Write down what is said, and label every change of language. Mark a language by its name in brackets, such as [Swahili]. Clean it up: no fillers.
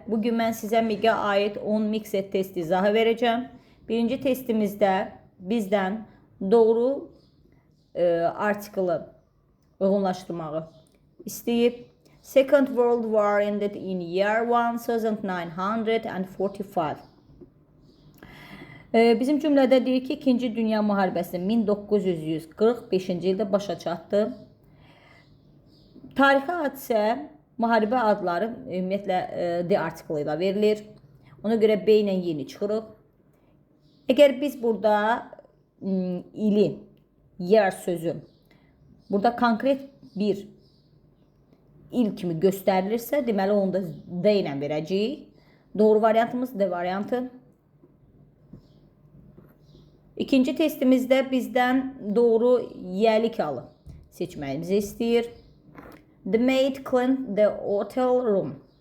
[Azerbaijani] Bugün mən sizə MİQ-ə aid 10 mixed test izahı verəcəm. Birinci testimizdə bizdən doğru artiklı uyğunlaşdırmağı istəyib. [English] Second World War ended in year 1945. [Azerbaijani] Bizim cümlədə deyir ki, 2-ci Dünya müharibəsi 1945-ci ildə başa çatdı. Tarixi hadisə, müharibə adları ümumiyyətlə D artiklı ilə verilir. Ona görə B ilə yeni çıxırıq. Əgər biz burada ili, year sözü burada konkret bir il kimi göstərilirsə, deməli onu da D ilə verəcəyik. Doğru variantımız D variantı. İkinci testimizdə bizdən doğru yəlik alı seçməyimizi istəyir. [English] The maid cleaned the hotel room.